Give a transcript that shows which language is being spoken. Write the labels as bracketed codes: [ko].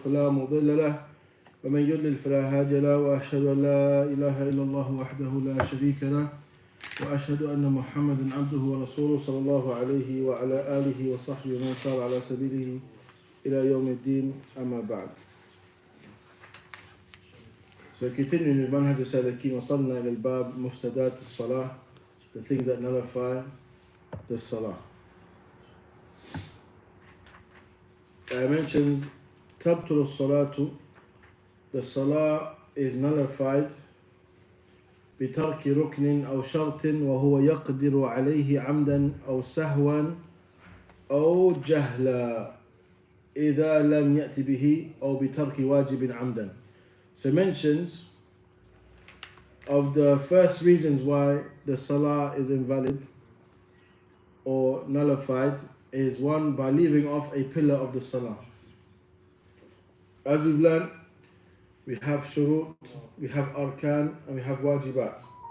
[ar] فلا مضل له ومن يضلل فلا هادي له وأشهد أن لا إله إلا الله وحده لا شريك له وأشهد أن محمدا عبده ورسوله صلى الله عليه وعلى آله وصحبه ومن سار على سبيله إلى يوم الدين أما بعد. [en] So continuing with Manhaj as-salikeen, [ar] وصلنا إلى الباب مفسدات الصلاة, [en] the things that nullify the salah. I mentioned [ar] تبطل الصلاة, [en] the salah is nullified [ar] بترك ركن أو شرط وهو يقدر عليه عمدا أو سهوا أو جهلا إذا لم يأتي به أو بترك واجب عمدا. [en] So mentions of the first reasons why the salah is invalid or nullified is one, by leaving off a pillar of the salah. As we've learned, we have shurut, we have arkan, and we have wajibat.